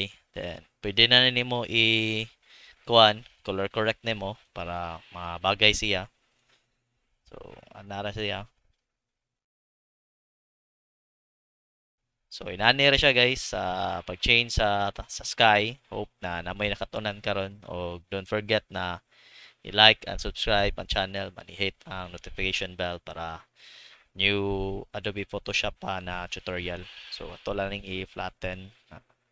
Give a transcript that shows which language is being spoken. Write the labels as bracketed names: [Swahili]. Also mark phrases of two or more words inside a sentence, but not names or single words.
[Cebuano] Then pwede na nimo kuan color correct nimo para mabagay siya. So ana ra siya. So inani ra siya guys sa pag-change sa sky. Hope na namoy nakatunan karon og [English] don't forget [Cebuano] na i- [English] like and subscribe [Cebuano] ang channel, mani-hit ang [English] notification bell [Cebuano] para new Adobe Photoshop pa na tutorial. So ato lang ning i-flatten